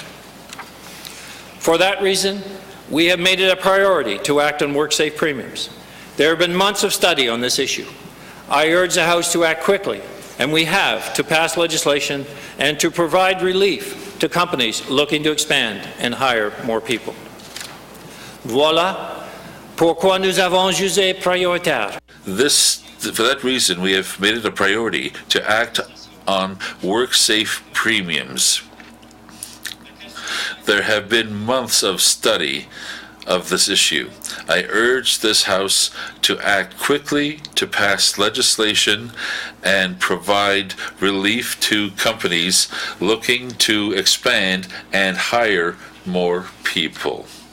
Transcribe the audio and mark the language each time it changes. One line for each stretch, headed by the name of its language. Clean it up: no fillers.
English: For that reason, we have made it a priority to act on WorkSafe premiums. There have been months of study on this issue. I urge the House to act quickly, and we have, to pass legislation and to provide relief to companies looking to expand and hire more people.
French: Voilà pourquoi nous avons jugé prioritaire.
English: For that reason, we have made it a priority to act on WorkSafe premiums. There have been months of study of this issue. I urge this House to act quickly to pass legislation and provide relief to companies looking to expand and hire more people.